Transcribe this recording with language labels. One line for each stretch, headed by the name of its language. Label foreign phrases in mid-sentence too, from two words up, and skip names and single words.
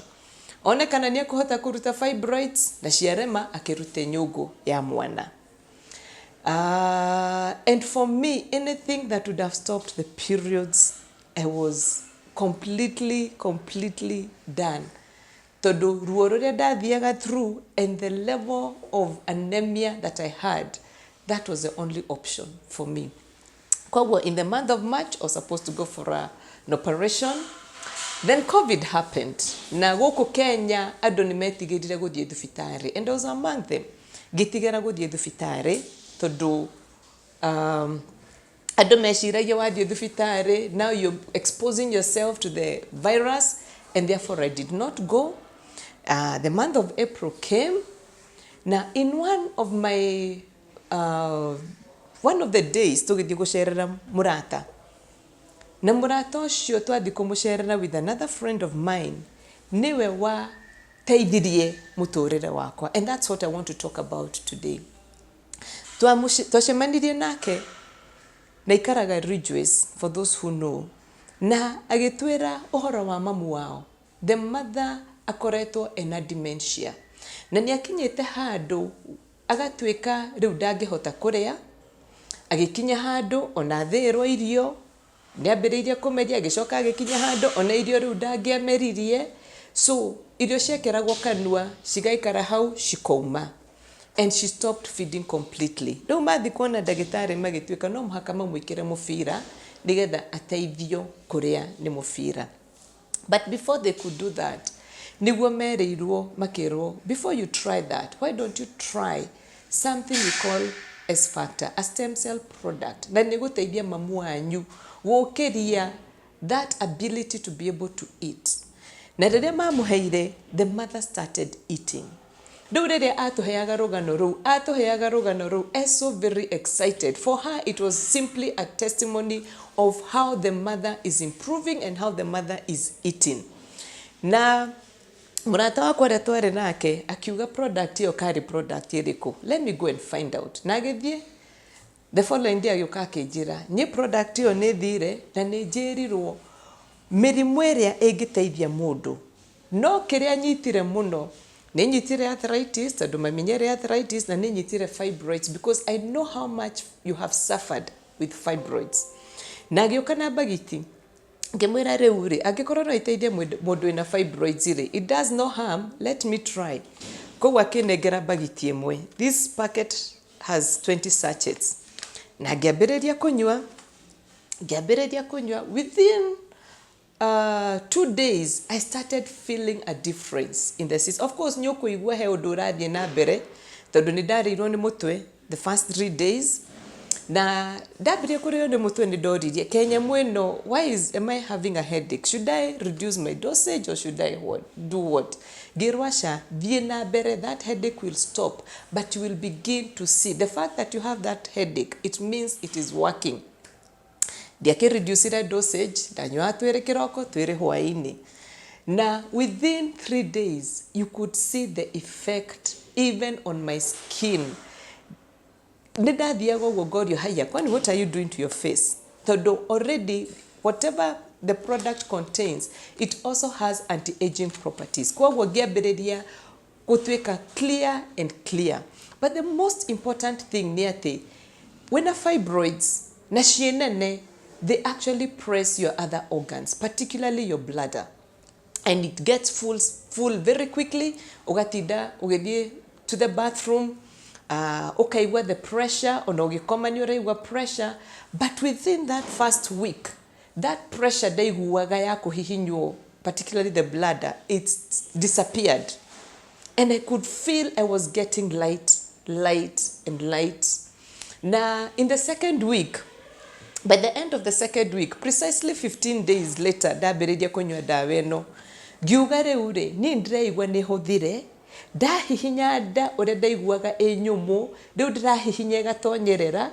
Kikuyu: Onekana nĩ ekũhota kũruta fibroids na ciarema akĩrute nyũngũ ya mwana.
English: And for me, anything that would have stopped the periods, I was completely done.
Kikuyu: Tondũ ruo rũrĩa ndathiaga
English: through and the level of anemia that I had, that was the only option for me. Koguo in the month of March, I was supposed to go for an operation. Then COVID happened.
Kikuyu: Na gũkũ Kenya, andũ nĩmetigĩrire gũthiĩ thibitarĩ.
English: And I was among them.
Kikuyu: Ngĩtigĩra gũthiĩ thibitarĩ, tondũ andũ meciragia wathiĩ thibitarĩ,
English: now you're exposing yourself to the virus, and therefore I did not go. The month of April came. Now in one of the days,
Kikuyu: tũgĩthiĩ gũcerera mũrata. Na mũrata ũcio twathiĩ kũmũcerera
English: with another friend of mine,
Kikuyu: niwe wa teithirie mũtũrĩre wakwa.
English: And that's what I want to talk about today.
Kikuyu: Twacemanirie nake na ikaraga Ridgeways,
English: for those who know.
Kikuyu: Na agĩtwĩra ũhoro wa mamu wao.
English: The mother
Kikuyu: akoretwo ena dementia. Na nĩakinyĩte handũ agatuĩka rĩu ndangĩhota kũrĩa. Agĩkinya handũ ona thĩrwo irio, nĩambĩrĩirie kũmeria, agĩcoka agĩkinya handũ ona irio rĩu ndangĩameririe. So irio ciakeragwo kanua cigaikara hau cikauma.
English: And she stopped feeding completely.
Kikuyu: Rĩu mathi kuona ndagĩtarĩ magĩtuĩka no mũhaka mamwĩkĩre mũbira nĩgetha ateithio kũrĩa nĩ mũbira.
English: But before they could do that,
Kikuyu: nĩguo merĩirwo makĩrwo,
English: before you try that, why don't you try something we call S factor, a stem cell product.
Kikuyu: Na nĩgũteithia mamu wanyu gũkĩria
English: that ability to be able to eat.
Kikuyu: Na rĩrĩa mamũheire,
English: the mother started eating.
Kikuyu: Riu riria atuheaga rugano ruu
English: so very excited. For her it was simply a testimony of how the mother is improving and how the mother is eating.
Kikuyu: Na murata wakwa aria twari nake akiuga product iyo kari product iriku,
English: let me go and find out.
Kikuyu: Na agithie
English: the following day
Kikuyu: agĩũka akĩnjĩra nĩ product ĩyo nĩ thire na nĩ njĩrirwo mĩrimũ ĩrĩa ĩngĩteithia mũndũ, no kĩrĩa nyitire mũno nĩ nyitire arthritis, tondũ mamenyere arthritis, na nĩ nyitire fibroids
English: because I know how much you have suffered with fibroids.
Kikuyu: Na agĩũka na bagiti ngĩmwĩra rĩu rĩ, angĩkorwo no iteithie mũndũ wĩna fibroids rĩ,
English: it does no harm, let me try.
Kikuyu: Koguo akĩnengera bagiti ĩmwe.
English: This packet has 20 sachets.
Kikuyu: Na ngĩambĩrĩria kunywa
English: within 2 days I started feeling a difference in the system. Of course
Kikuyu: nĩ ũkũigua he ũndũ ũrathiĩ na mbere tondũ nĩ ndarĩirwo nĩ mũtwe
English: the first 3 days.
Kikuyu: Na ndambĩrĩria kũrĩo nĩ mũtwe nĩ ndoririe Kenya mwĩno,
English: am I having a headache? Should I reduce my dosage or should I do what?
Kikuyu: Ngĩrwo aca, thiĩ na mbere,
English: that headache will stop, but you will begin to see the fact that you have that headache, it means it is working.
Kikuyu: Ndiakĩreducire dosage, ndanyuaga twĩrĩ kĩroko twĩrĩ hwaĩ-inĩ.
English: Na within 3 days you could see the effect even on my skin.
Kikuyu: Nĩndathiaga ũguo ngorio haya, kwani
English: what are you doing to your face? Tondũ already whatever the product contains, it also has anti-aging properties.
Kikuyu: Koguo ngĩambĩrĩria gũtuĩka
English: clear and clear. But the most important thing
Kikuyu: nĩ atĩ wĩna fibroids na ciĩ nene,
English: they actually press your other organs, particularly your bladder, and it gets full very quickly.
Kikuyu: Ugatinda ugithie
English: to the bathroom, ukaigua the pressure,
Kikuyu: ona ugikoma ni uraigua pressure,
English: but within that first week
Kikuyu: that pressure ndaiguaga ya kuhihinywo,
English: particularly the bladder, it disappeared, and I could feel I was getting light. Now in the second week, by the end of the second week, precisely 15 days later,
Kikuyu: ndambĩrĩria kunywa dawa ĩno, ngiuga rĩu rĩ, niĩ ndĩraigua nĩ hũthire, ndahihinya nda ũrĩa ndaiguaga ĩ nyũmũ, rĩu ndĩrahihinya ĩgatonyerera.